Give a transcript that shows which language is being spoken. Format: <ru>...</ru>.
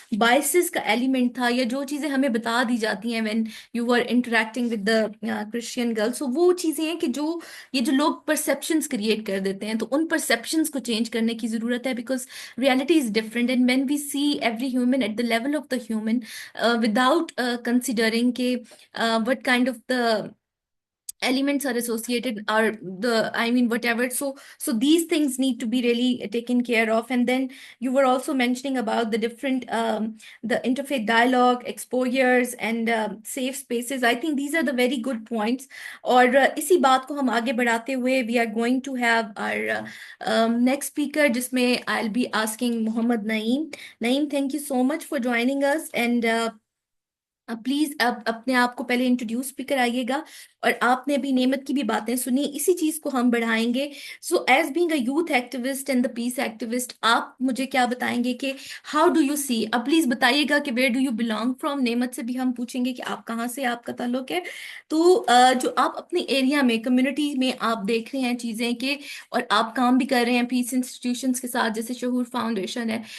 <ur>Biases کا element تھا یا جو چیزیں ہمیں بتا دی جاتی ہیں</ur> <en>when you are interacting with the Christian girl</en> <ur>so وہ چیزیں ہیں کہ جو یہ جو لوگ پرسیپشنس کریٹ کر دیتے ہیں تو ان پرسیپشنس کو چینج کرنے کی ضرورت ہے</ur> <en>Because reality is different and when we see every human at the level of the human without considering کہ what kind of the elements are associated or whatever so these things need to be really taken care of. And then you were also mentioning about the different the interfaith dialogue exposures and safe spaces. I think these are the very good points.</en> <ur>اور اسی بات کو ہم آگے بڑھاتے ہوئے</ur> <en>we are going to have our next speaker</en> <ur>جس میں</ur> <en>I'll be asking Mohammad Naeem. Naeem, thank you so much for joining us and</en> <ur>please اب اپنے آپ کو پہلے انٹروڈیوس بھی کرائیے گا، اور آپ نے ابھی نعمت کی بھی باتیں سنی، اسی چیز کو ہم بڑھائیں گے.</ur> <en>so as being a youth activist and the peace activist,</en> <ur>آپ مجھے کیا بتائیں گے کہ</ur> <en>how do you see,</en> <ur>اب پلیز بتائیے گا کہ</ur> <en>Where do you belong from.</en> <ur>نعمت سے بھی ہم پوچھیں گے کہ آپ کہاں سے آپ کا تعلق ہے. تو جو آپ اپنے ایریا میں کمیونٹی میں آپ دیکھ رہے ہیں چیزیں کہ، اور آپ کام بھی کر رہے ہیں پیس انسٹیٹیوشنس کے ساتھ جیسے شہور فاؤنڈیشن ہے.</ur>